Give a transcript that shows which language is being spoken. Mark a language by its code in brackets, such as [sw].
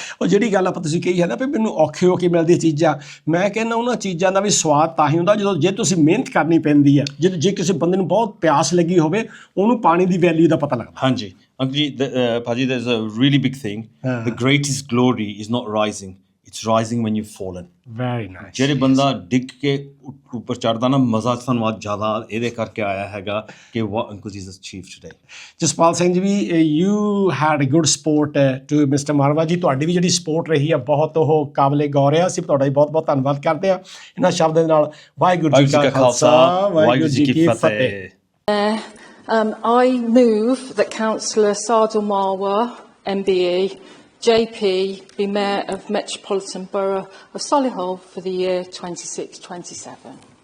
[pa] ਉਹ ਜਿਹੜੀ ਗੱਲ ਆਪਾਂ ਤੁਸੀਂ ਕਹੀ ਹੈ ਨਾ ਵੀ ਮੈਨੂੰ ਔਖੇ ਹੋ ਕੇ ਮਿਲਦੀਆਂ ਚੀਜ਼ਾਂ, ਮੈਂ ਕਹਿੰਦਾ ਉਹਨਾਂ ਚੀਜ਼ਾਂ ਦਾ ਵੀ ਸਵਾਦ ਤਾਂ ਹੀ ਹੁੰਦਾ ਜਦੋਂ ਜੇ ਤੁਸੀਂ ਮਿਹਨਤ ਕਰਨੀ ਪੈਂਦੀ ਆ, ਜੇ ਕਿਸੇ ਬੰਦੇ ਨੂੰ ਬਹੁਤ ਪਿਆਸ ਲੱਗੀ ਹੋਵੇ ਉਹਨੂੰ ਪਾਣੀ ਦੀ ਵੈਲਿਊ ਦਾ ਪਤਾ ਲੱਗਦਾ। [en] ਹਾਂਜੀ ਅੰਕਲ ਜੀ, ਭਾਜੀ there's a really big thing, the greatest glory is not rising, it's rising when you've fallen. Very nice. [pa] ਜਿਹੜੇ ਬੰਦਾ ਡਿੱਗ ਕੇ ਉੱਪਰ ਚੜ੍ਹਦਾ ਨਾ, ਮਜ਼ਾ ਸਾਨੂੰ ਅੱਜ ਜ਼ਿਆਦਾ ਇਹਦੇ ਕਰਕੇ ਆਇਆ ਹੈਗਾ ਕਿ [en] what uncle Jesus achieved today. Jaspal Singh ji, you had a good support to Mr. [pa] ਮਾਰਵਾ ਜੀ, ਤੁਹਾਡੀ ਵੀ ਜਿਹੜੀ ਸਪੋਰਟ ਰਹੀ ਆ ਬਹੁਤ ਉਹ ਕਾਬਲੇ ਗੌਰ ਆ। ਅਸੀਂ ਤੁਹਾਡਾ ਬਹੁਤ ਬਹੁਤ ਧੰਨਵਾਦ ਕਰਦੇ ਹਾਂ ਇਹਨਾਂ ਸ਼ਬਦਾਂ ਦੇ ਨਾਲ। ਵਾਹਿਗੁਰੂ ਜੀ ਕਾ ਖਾਲਸਾ, ਵਾਹਿਗੁਰੂ ਜੀ ਕੀ ਫਤਿਹ। [en] I move that Councillor Sardul Marwa, MBE, JP, be Mayor of Metropolitan Borough of Solihull for the year 26-27.